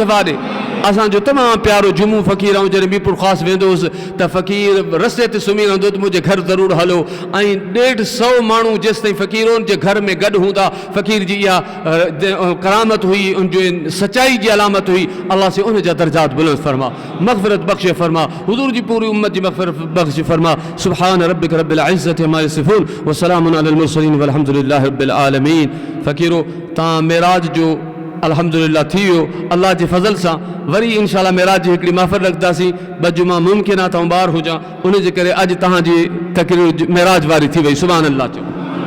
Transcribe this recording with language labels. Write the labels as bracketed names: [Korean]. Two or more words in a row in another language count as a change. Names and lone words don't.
[Sindhi] शफ़ा ॾे असांजो तमामु प्यारो जुमू फ़क़ीर ऐं जॾहिं मीरपुर ख़ासि वेंदो हुउसि त फ़क़ीर रस्ते ते सुम्ही रहंदो त मुंहिंजे घर ज़रूरु हलो ऐं 150 माण्हू जेसि ताईं फ़क़ीरनि जे घर में गॾु हूंदा फ़क़ीर जी इहा करामत हुई उनजो सचाई जी अलामत हुई अल्लाह से उन जा दर्जात बुलंद फरमा मग़फ़िरत बख़्शे फरमा हुज़ूर जी पूरी उम्मत जी मग़फ़िरत बख़्शे फरमा [Arabic] سبحان ربك رب العزة عما يصفون وسلام على المرسلين والحمد لله رب العالمين [Sindhi] फ़क़ीरो तव्हां मेराज जो अल्हम्दुलिल्लाह थी वियो अल्लाह जे फज़ल सां वरी इंशाअल्लाह मेराज जी हिकिड़ी महफ़िल रखंदासीं ॿ जुमा मुमकिन आहे त ॿार हुजां उन जे करे अॼु तव्हांजी तक़रीर मेराज वारी थी वई [Arabic] سبحان الله [Sindhi] चओ